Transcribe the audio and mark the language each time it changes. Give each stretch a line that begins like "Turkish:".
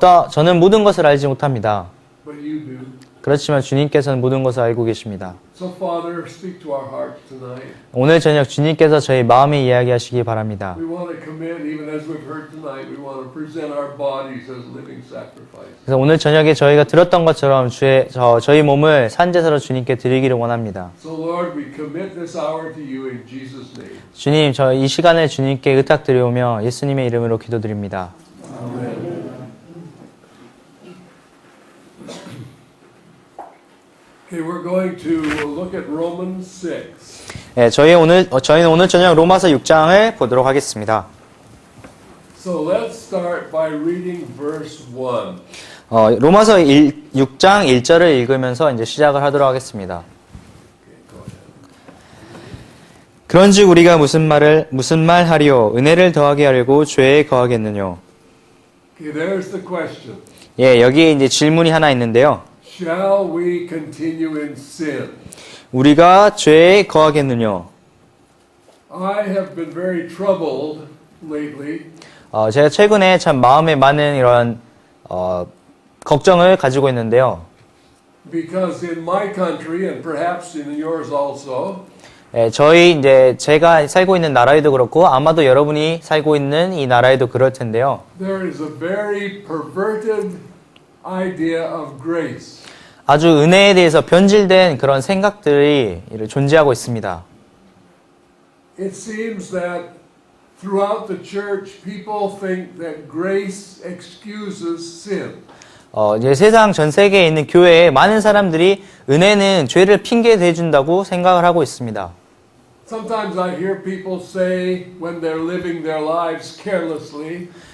Korean: 저는 모든 것을 알지 못합니다.
English: but you do.
Korean: 그렇지만 주님께서는 모든 것을 알고 계십니다.
English: So, Father, speak to our hearts tonight.
Korean: 오늘 저녁 주님께서 저희 마음에 이야기하시기 바랍니다.
English: We want to commit, even as we've heard tonight, we want to present our bodies as living sacrifices.
Korean: 그래서 오늘 저녁에 저희가 들었던 것처럼 저희 몸을 산제사로 주님께 드리기를 원합니다.
English: So, Lord, we commit this hour to you in Jesus' name.
Korean: 주님, 이 시간을 주님께 의탁드리오며 예수님의 이름으로 기도드립니다.
English: Amen. Okay, we're going to look at Romans 6.
Korean: 저희는 오늘 저녁 로마서 6장을 보도록 하겠습니다.
English: So let's start by reading verse 1.
Korean: 로마서 6장 1절을 읽으면서 이제 시작을 하도록 하겠습니다. 그런즉 우리가 무슨 말 하리요? 은혜를 더하게 하려고 죄에 거하겠느뇨?
English: Okay, there's the question.
Korean: 여기에 이제 질문이 하나 있는데요.
English: Shall we continue in sin?
Korean: 우리가 죄에 거하겠느뇨?
English: I have been very troubled lately
Korean: 제가 최근에 참 마음에 많은 이런 걱정을 가지고 있는데요.
English: Because in my country, and perhaps in yours also,
Korean: 예, 제가 살고 있는 나라에도 그렇고 아마도 여러분이 살고 있는 이 나라에도 그럴 텐데요.
English: there is a very perverted idea of grace.
Korean: 아주 은혜에 대해서 변질된 그런 생각들이 존재하고 있습니다.
English: It seems that throughout the church, people think that grace excuses sin.
Korean: 이제 세상 전 세계에 있는 교회에 많은 사람들이 은혜는 죄를 핑계 대준다고 생각을 하고 있습니다.
English: Sometimes I hear people say when they're living their lives carelessly,